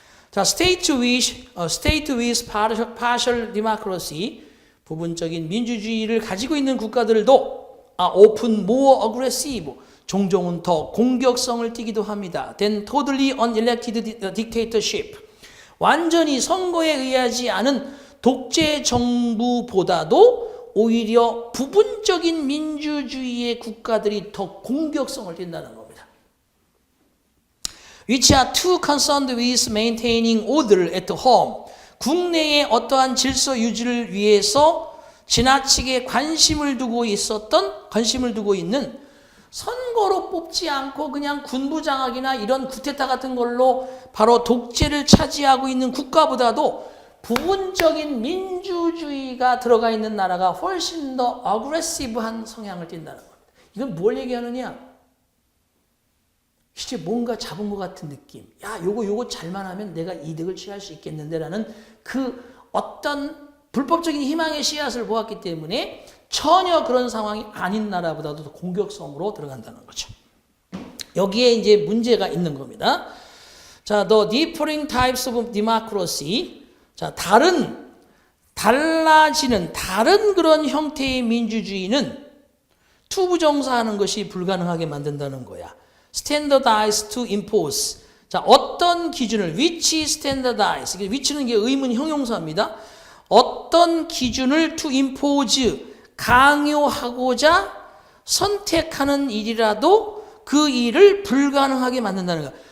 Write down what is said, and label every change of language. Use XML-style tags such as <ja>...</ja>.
<ko>자,</ko> <en>state with partial democracy,</en> <ko>부분적인 민주주의를 가지고 있는 국가들도</ko> <en>often more aggressive,</en> <ko>종종은 더 공격성을 띠기도 합니다.</ko> <en>than totally unelected dictatorship,</en> <ko>완전히 선거에 의하지 않은 독재 정부보다도 오히려 부분적인 민주주의의 국가들이 더 공격성을 띈다는 겁니다.</ko> <en>Which are too concerned with maintaining order at home.</en> <ko>국내의 어떠한 질서 유지를 위해서 지나치게 관심을 두고 있는 선거로 뽑지 않고 그냥 군부장악이나 이런 쿠데타 같은 걸로 바로 독재를 차지하고 있는 국가보다도 부분적인 민주주의가 들어가 있는 나라가 훨씬 더 어그레시브한 성향을 띈다는 겁니다. 이건 뭘 얘기하느냐? 이제 뭔가 잡은 것 같은 느낌. 야, 요거 잘만 하면 내가 이득을 취할 수 있겠는데라는 그 어떤 불법적인 희망의 씨앗을 보았기 때문에 전혀 그런 상황이 아닌 나라보다도 더 공격성으로 들어간다는 거죠. 여기에 이제 문제가 있는 겁니다.</ko> <en>자, the differing types of democracy.</en> <ko>자, 달라지는 다른 그런 형태의 민주주의는 투부정사하는 것이 불가능하게 만든다는 거야.</ko> <en>standardize to impose. 자,</en> <ko>어떤 기준을</ko> <en>which standardize.</en> <ko>which는 이게 의문 형용사입니다. 어떤 기준을 to impose 강요하고자 선택하는 일이라도 그 일을 불가능하게 만든다는 거야.</ko>